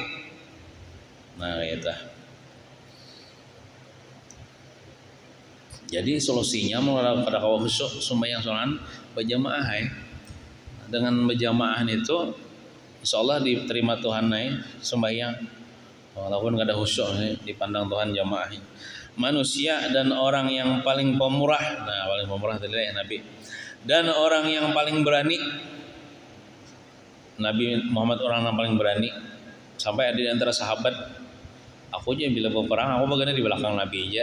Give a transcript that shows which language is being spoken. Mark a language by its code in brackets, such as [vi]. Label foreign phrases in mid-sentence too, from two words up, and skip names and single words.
[id] Nah, itu. [bjn] Jadi solusinya mulai kada kawa khusyuk sembahyang solan berjamaah Dengan berjamaah itu insyaallah diterima Tuhan sembahyang. Walaupun kada khusyuk dipandang Tuhan jamaah. [id] Manusia dan orang yang paling pemurah. Nah, paling pemurah tadi Nabi. Dan orang yang paling berani. Nabi Muhammad orang yang paling berani. Sampai ada di antara sahabat, aku aja bila berperang, aku bagian di belakang Nabi aja.